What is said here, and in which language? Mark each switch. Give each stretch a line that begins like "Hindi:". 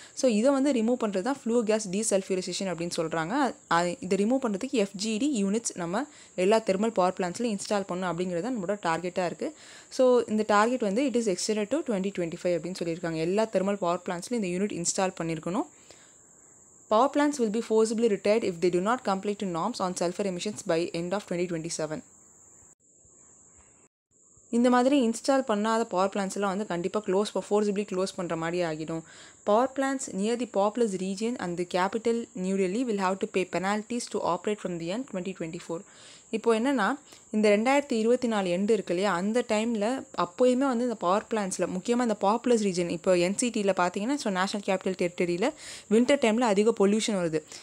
Tamil: So இதை வந்து remove பண்ணுறது தான் ஃப்ளூ கேஸ் டீசல்ஃபுரைசேஷன் அப்படின்னு சொல்கிறாங்க. இதை ரிமூவ் பண்ணுறதுக்கு FGD யூனிட்ஸ் நம்ம எல்லா தெர்மல் பவர் பிளான்ஸ்லையும் இன்ஸ்டால் பண்ணணும் அப்படிங்கிறது நம்மளோட டார்கெட்டாக இருக்குது. ஸோ இந்த டார்கெட் வந்து
English: it is extended to 2025
Tamil: அப்படின்னு சொல்லியிருக்காங்க. எல்லா தெர்மல் பவர் பிளான்ஸ்லையும் இந்த யூனிட் இன்ஸ்டால் பண்ணியிருக்கணும்.
English: Power plants will be forcibly retired if they do not comply to norms on sulfur emissions by end of 2027.
Tamil: இந்த மாதிரி இன்ஸ்டால் பண்ணாத பவர் பிளான்ஸ் எல்லாம் வந்து கண்டிப்பாக ஃபோர்ஸிபிளி க்ளோஸ் பண்ணுற மாதிரி ஆகிடும்.
English: Power plans near the populous region and the capital new Delhi will have to pay penalties to operate from the end 2024.
Tamil: இப்போ என்னென்னா இந்த 2024 எண்டு இருக்கு இல்லையா, அந்த டைமில் அப்போயுமே வந்து இந்த பவர் பிளான்ஸில் முக்கியமாக இந்த பாப்புலஸ் ரீஜன் இப்போ NCTயில் பார்த்தீங்கன்னா ஸோ நேஷனல் கேபிட்டல் டெரிட்டரியில் வின்டர் டைமில் அதிக பொல்யூஷன் வருது.